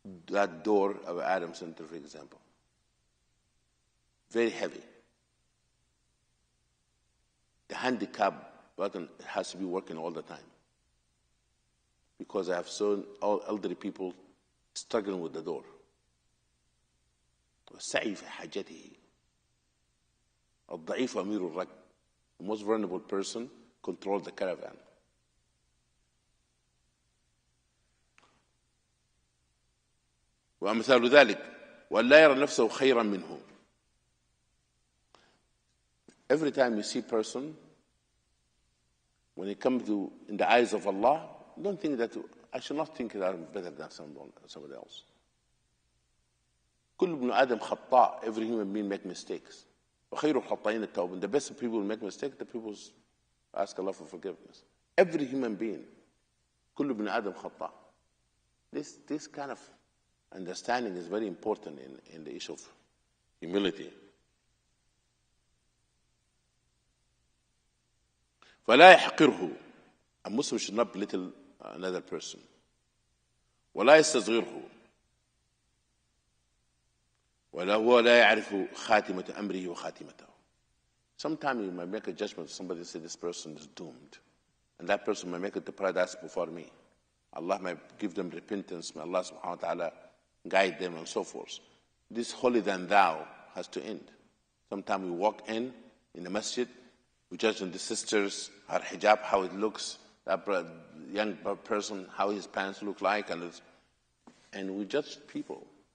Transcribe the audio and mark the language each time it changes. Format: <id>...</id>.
<en>That door of Adam Center, for example, very heavy. The handicap button has to be working all the time, because I have seen all elderly people struggling with the door.</en> <ar>والسعي في حاجته الضعيف أمير الركب.</ar> <en>the most vulnerable person, controlled the caravan.</en> <ar>وأمثال ذلك وأن لا يرى نفسه خيرا منه.</ar> <en>Every time you see a person, when it comes to in the eyes of Allah, don't think that I should not think that I'm better than somebody else.</en> <ar>كل ابن آدم خطاء.</ar> <en>Every human being make mistakes.</en> <ar>وخير الخطائين التوابون.</ar> <en>The best people who make mistakes, the people who ask Allah for forgiveness. Every human being.</en> <ar>كل ابن آدم خطاء.</ar> <en>This kind of understanding is very important in the issue of humility.</en> <ar>فلا يحقره.</ar> <en>A Muslim should not belittle another person.</en> <ar>ولا يستصغره. وهو لا يعرف خاتمة أمره وخاتمته.</ar> <en>Sometimes you might make a judgment. Somebody say this person is doomed, and that person might make it to paradise before me. Allah might give them repentance. May Allah subhanahu wa ta'ala guide them and so forth. This holier than thou has to end. Sometimes we walk in the masjid, we judge on the sisters, her hijab, how it looks, that young person, how his pants look like, and we judge people.</en>